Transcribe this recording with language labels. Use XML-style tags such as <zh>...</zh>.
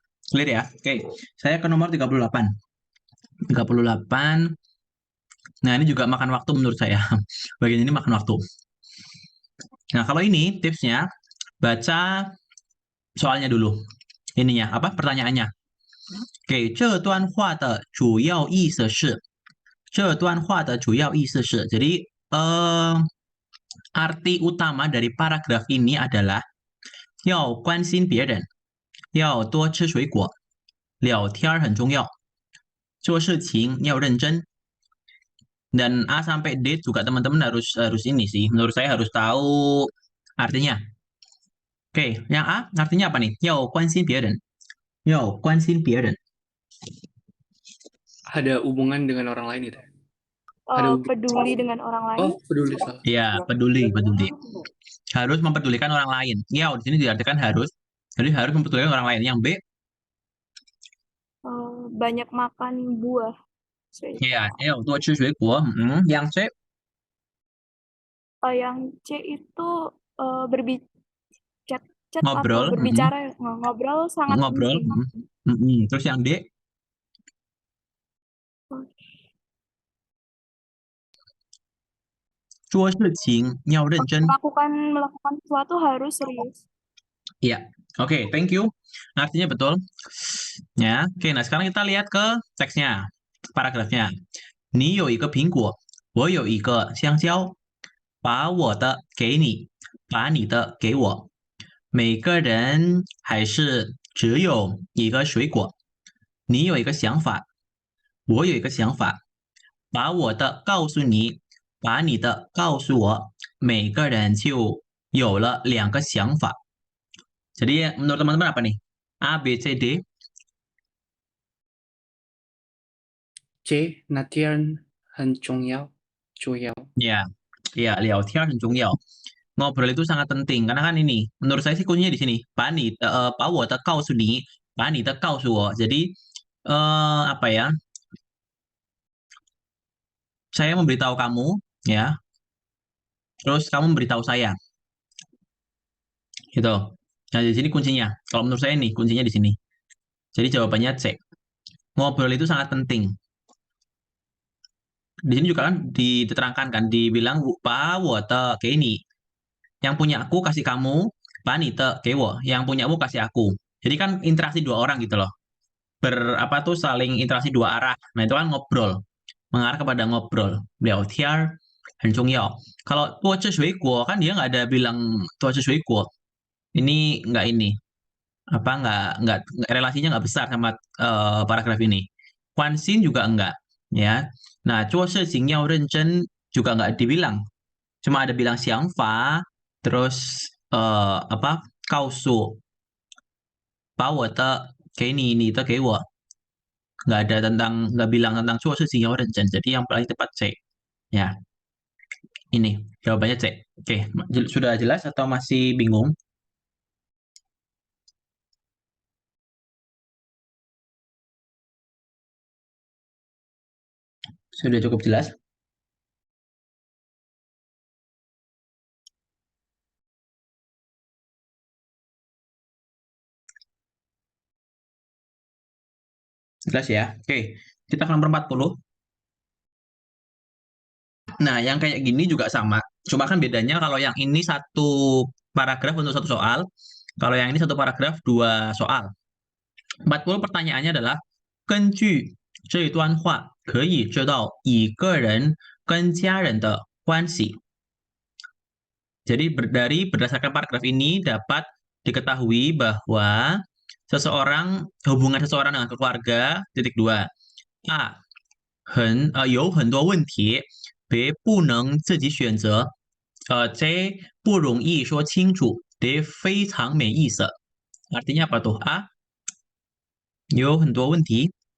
<id>Clear ya? Oke, saya ke nomor 38. 38. Nah, ini juga makan waktu menurut saya. Bagian ini makan waktu. Nah, kalau ini tipsnya, baca soalnya dulu. Ininya, apa? Pertanyaannya.</id> <zh>Oke, 这段话的主要意思是 这段话的主要意思是</zh> <id>jadi arti utama dari paragraf ini adalah</id> <zh>要关心别人，要多吃水果，聊天很重要，做事情要认真.</zh> <id>Dan A sampai D juga teman-teman harus ini sih. Menurut saya harus tahu artinya. Oke, yang A artinya apa nih?</id> <zh>要关心别人，要关心别人.</zh> <id>Ada hubungan dengan orang lain gitu. Ada peduli dengan orang lain. Oh, peduli salah. Iya, peduli. Harus mempedulikan orang lain. Ya, di sini diartikan harus. Jadi harus mempedulikan orang lain. Yang B, banyak makan buah.</id> <zh>iya, 要多吃水果.</zh> <id>Yang C, Yang C itu chat ngobrol. atau berbicara, ngobrol sangat Ngobrol. penting. Terus yang D, melakukan sesuatu harus serius. Iya, oke, thank you. Artinya betul. Ya, oke. Nah sekarang kita lihat ke teksnya, paragrafnya.</id> <zh>你有一个苹果，我有一个香蕉，把我的给你，把你的给我。每个人还是只有一个水果。你有一个想法，我有一个想法，把我的告诉你，把你的告诉我，每个人就有了2个想法。</zh> <id>Jadi menurut teman-teman apa nih? A, B, C, D?</id> <zh>C, 那天很重要. Ya, ya, 聊天很重要.</zh> <id>Ngobrol itu sangat penting karena kan ini, menurut saya sih kuncinya di sini.</id> <zh>把我的告诉你，把你的告诉我.</zh> <id>Jadi apa ya? Saya memberitahu kamu, ya. Terus kamu memberitahu saya. Gitu. Nah, di sini kuncinya. Kalau menurut saya nih, kuncinya di sini. Jadi jawabannya C. Ngobrol itu sangat penting. Di sini juga kan diterangkan kan, dibilang</id> <zh>"Ba wo de ge ni."</zh> <id>Yang punya aku kasih kamu,</id> <zh>"Ba ni de ge wo."</zh> <id>Yang punyamu kasih aku. Jadi kan interaksi dua orang gitu loh. Saling interaksi dua arah. Nah, itu kan ngobrol. Mengarah kepada ngobrol.</id> <zh>Liao tiar很重要.</zh> <id>Kalau</id> <zh>多吃水果</zh> <id>kan dia nggak ada bilang 多吃水果. Ini nggak ini. Nggak relasinya nggak besar sama paragraf ini. 关心juga enggak, ya. Nah,</id> <zh>做事情要认真</zh> <id>juga nggak dibilang. Cuma ada bilang</id> <zh>想法, terus 告诉把我的给你，你的给我.</zh> <id>Nggak bilang tentang</id> <zh>做事情要认真.</zh> <id>Jadi yang paling tepat C. Ya. Ini jawabannya C. Oke, sudah jelas atau masih bingung? Sudah cukup jelas? Jelas ya? Oke, kita ke nomor 40. Nah, yang kayak gini juga sama. Cuma kan bedanya kalau yang ini satu paragraf untuk satu soal. Kalau yang ini satu paragraf 2 soal.</id> <zh>40</zh> <id>pertanyaannya adalah</id> <zh>根据这段话可以知道一个人跟家人的关系.</zh> <id>Jadi berdasarkan paragraf ini dapat diketahui bahwa hubungan seseorang dengan keluarga, titik dua. A.</id> <zh>有很多问题 B 不能自己选择 C 不容易说清楚 D 非常没意思</zh> <id>artinya apa tuh</id> <zh>A 有很多问题</zh>